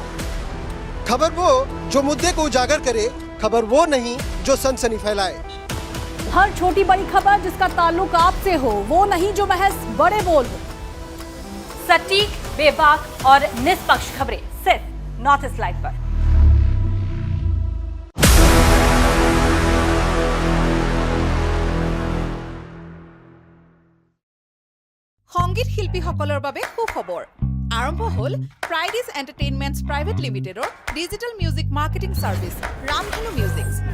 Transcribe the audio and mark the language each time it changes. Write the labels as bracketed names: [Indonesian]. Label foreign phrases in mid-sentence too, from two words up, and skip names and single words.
[Hindi] खबर वो जो मुद्दे को उजागर करे, खबर वो नहीं जो सनसनी फैलाए। हर छोटी बड़ी खबर जिसका ताल्लुक आपसे हो, वो नहीं जो महज बड़े बोल हो। सटीक, बेबाक और निष्पक्ष खबरें सिर्फ नॉर्थ ईस्ट लाइव पर। [Assamese] সংগীত শিল্পীসকলৰ বাবে সুখবৰ আৰম্ভ হ'ল ফ্ৰাইডেজ এণ্টাৰটেইনমেণ্টছ প্ৰাইভেট লিমিটেডৰ [English] digital music marketing service [Assamese] ৰামধনু মিউজিকছ।